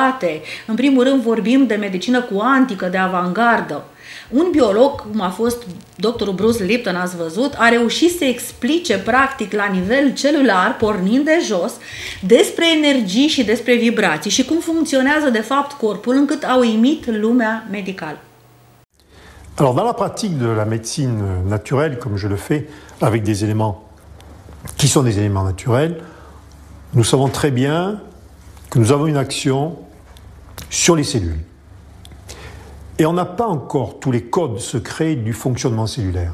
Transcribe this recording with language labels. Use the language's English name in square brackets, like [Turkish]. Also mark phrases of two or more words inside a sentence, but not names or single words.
[Romanian] În primul rând vorbim de medicină cuantică, de avangardă. Un biolog, cum a fost doctorul Bruce Lipton, ați văzut, a reușit să explice practic la nivel celular, pornind de jos, despre energii și despre vibrații și cum funcționează de fapt corpul, încât a uimit lumea medicală. [French] Alors dans la pratique de la médecine naturelle, comme je le fais avec des éléments qui sont des éléments naturels, nous savons très bien que nous avons une action sur les cellules. Et on n'a pas encore tous les codes secrets du fonctionnement cellulaire.